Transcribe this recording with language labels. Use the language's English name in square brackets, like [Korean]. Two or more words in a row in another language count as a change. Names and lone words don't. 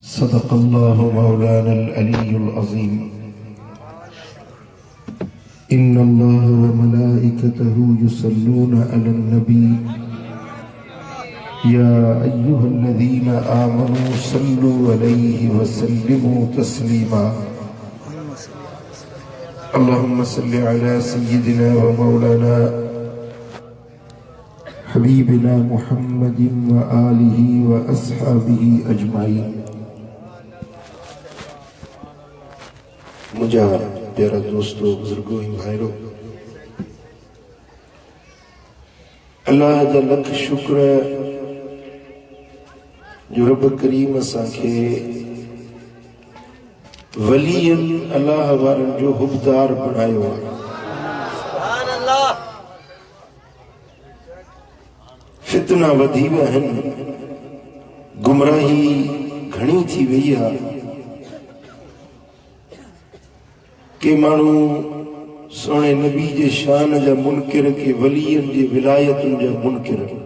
[Arabic] صدق الله مولانا العلي العظيم. إن الله و ملائكته يصلون على النبي يا أيها الذين آمنوا صلوا عليه و سلموا تسليما. اللهم صل على سيدنا و مولانا حبيبنا محمد و آله و أصحابه أجمعين. [Sindhi] मुझा प्यारा दोस्तों, बुजुर्गों, भाइयों, अल्लाह जा लख शुक्र है जो रब करीम असांखे वलियन अल्लाह वारन जो हुबदार बनायो आहे। [Arabic] سبحان الله. [Sindhi] फितना वधी विया आहिनि, गुमराही घणी थी वई आहे के माण्हू सोने नबी जे शान जा मुनकिर के वलियन जे विलायतुन जा मुनकिर।